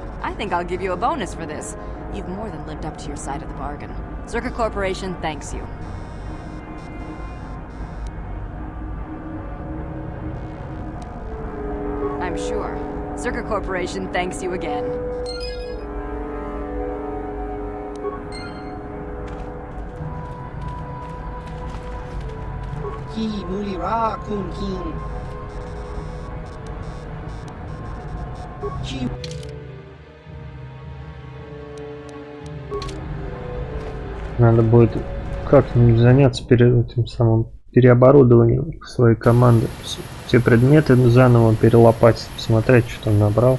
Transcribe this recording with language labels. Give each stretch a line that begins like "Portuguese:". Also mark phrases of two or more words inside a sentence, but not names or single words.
English: I think I'll give you a bonus for this. You've more than lived up to your side of the bargain. Zerka Corporation thanks you. I'm sure. Zerka Corporation thanks you again. Ki mulira kun kin. Chi.
Russian: Надо будет как-нибудь заняться этим самым переоборудованием своей команды. Все предметы заново перелопатить, посмотреть, что там набрал.